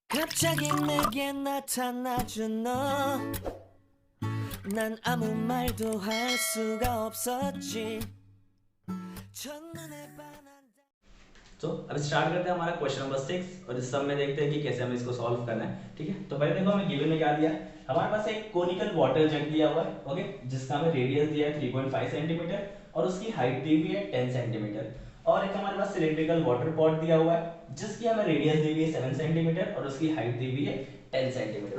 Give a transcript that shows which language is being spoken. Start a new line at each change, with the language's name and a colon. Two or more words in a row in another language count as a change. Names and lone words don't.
Korean: 갑자기 내게 나타나준 너, 난 아무 말도 할 수가 없었지. 첫눈에 반한.
Hindi: तो अब स्टार्ट करते हैं हमारा
English: question number
Hindi: 6 और इस सब में देखते हैं कि कैसे हमें इसको सॉल्व करना है। ठीक है, तो पहले देखो हमें गिवन में क्या दिया है। हमारे पास एक
English: conical water jug
Hindi: दिया हुआ है, ओके, जिसका हमें रेडियस दिया है 3.5 सेंटीमीटर और उसकी हाइट दी हुई है 10 सेंटीमीटर। और एक हमारे पास
English: cylindrical water pot
Hindi: दिया हुआ है जिसकी हमें रेडियस दी हुई है 7 सेंटीमीटर और उसकी हाइट दी हुई है 10 सेंटीमीटर।